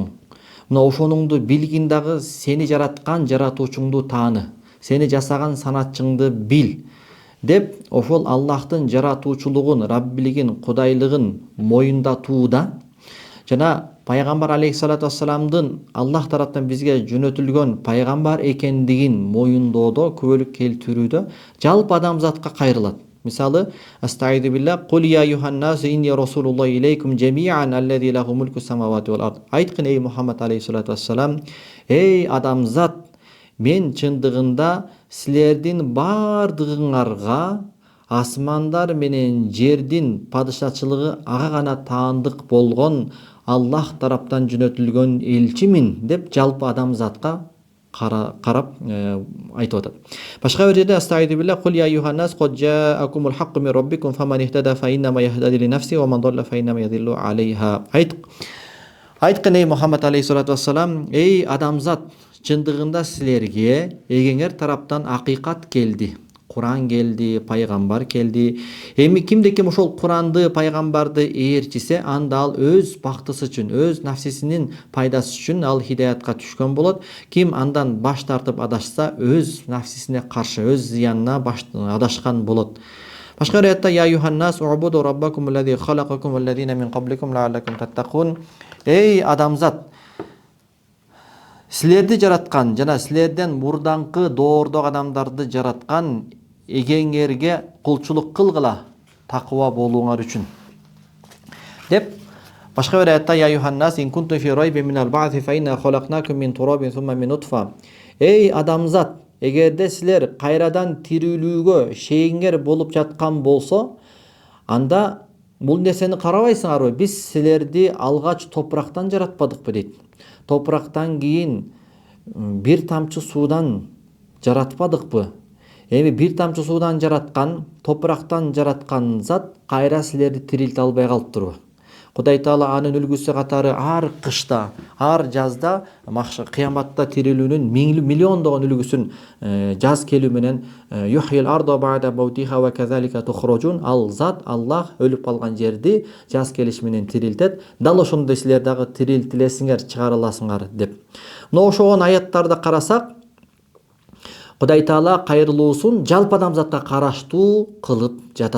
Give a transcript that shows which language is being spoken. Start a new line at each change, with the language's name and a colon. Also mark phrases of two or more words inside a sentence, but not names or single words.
Kyrgyz: Мына ошонуңду билгин дагы, сени жараткан жаратуучуңду тааны, сени жасаган санатчыңды бил деп ошол Аллахтын жаратуучулугун, раббилигин, кудайлыгын моюндатууда жана пайгамбар
Arabic: عليه الصلاة والسلام
Kyrgyz: Аллах тараптан бизге жөнөтүлгөн пайгамбар экендигин моюндоодо, күбөлүк келтирүүдө жалпы адамзатка кайрылат. Мисалы,
Arabic: أستعيذ بالله، قل يا أيها الناس إني رسول الله إليكم جميعا الذي له ملك السماوات والأرض.
Kyrgyz: Айткын, эй Мухаммад
Arabic: عليه الصلاة والسلام,
Kyrgyz: эй адамзат, мен чындыгында силердин бардыгыңарга асмандар менен жердин падышачылыгы ага гана таандык болгон Аллах тараптан жөнөтүлгөн элчимин деп жалпы адамзатка карап айтып атат. Башка бир жерде
Arabic: أستعيذ بالله، قل يا أيها الناس قد جاءكم الحق من ربكم فمن اهتدى فإنما يهتدي لنفسه ومن ضل فإنما يضل عليها.
Kyrgyz: Айткын, эй Мухаммад
Arabic: عليه الصلاة والسلام,
Kyrgyz: эй адамзат, чындыгында силерге эгеңер тараптан акыйкат келди, Куран келди, пайгамбар келди. Эми кимде-ким ошол Куранды, пайгамбарды ээрчисе, анда ал өз бактысы үчүн, өз нафсисинин пайдасы үчүн ал хидаятка түшкөн болот. Ким андан баш тартып адашса, өз нафсисине каршы, өз зыянына адашкан болот. Башка аятта,
Arabic: يا أيها الناس اعبدوا ربكم الذي خلقكم والذين من قبلكم لعلكم تتقون.
Kyrgyz: Эй адамзат, силерди жараткан жана силерден мурданкы доордогу адамдарды жараткан эгеңерге кулчулук кылгыла, такыба болууңар үчүн деп. Башка бир аятта,
Arabic: يا أيها الناس إن كنتم في ريب من البعث فإنا خلقناكم من تراب ثم من نطفة.
Kyrgyz: Эй адамзат, эгерде силер кайрадан тирүүлүүгө шегиңер болуп жаткан болсо, анда бул нерсени карабайсыңарбы? Биз силерди алгач топурактан жаратпадыкпы дейт. Топурактан кийин бир тамчы суудан жаратпадыкпы? Эми бир тамчы суудан жараткан, топурактан жараткан зат кайра силерди тирилте албай калыптырбы? Кудай Таала анын үлгүсү катары ар кышта, ар жазда, кыяматта тирилүүнүн миллиондогон үлгүсүн жаз келүү менен
Arabic: يحيي الأرض بعد موتها وكذلك تخرجون,
Kyrgyz: ал зат Аллах өлүп калган жерди жаз келиш менен тирилтет. Дал ошондой силер дагы тирилтилесиңер, чыгарыласыңар деп. Мына ошогон аяттарды карасак, Кудай Таала кайрылуусун жалпы адамзатка караштуу кылып жатат.